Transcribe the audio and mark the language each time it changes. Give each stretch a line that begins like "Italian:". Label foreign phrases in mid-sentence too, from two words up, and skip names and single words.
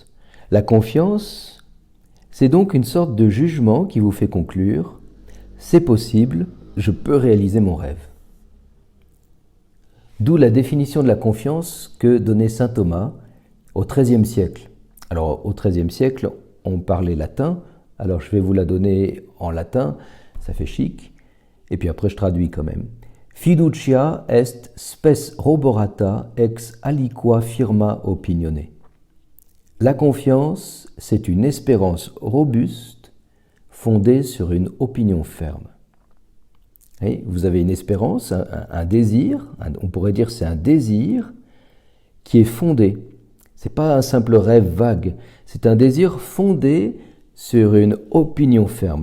French: La confiance, c'est donc une sorte de jugement qui vous fait conclure « c'est possible, je peux réaliser mon rêve ». D'où la définition de la confiance que donnait saint Thomas au XIIIe siècle. Alors au XIIIe siècle, on parlait latin, alors je vais vous la donner en latin, ça fait chic, et puis après je traduis quand même.
Latin: Fiducia est spes roborata ex aliqua firma opinione.
French: La confiance, c'est une espérance robuste fondée sur une opinion ferme. Et vous avez une espérance, un désir, on pourrait dire c'est un désir qui est fondé. Ce n'est pas un simple rêve vague, c'est un désir fondé sur une opinion ferme.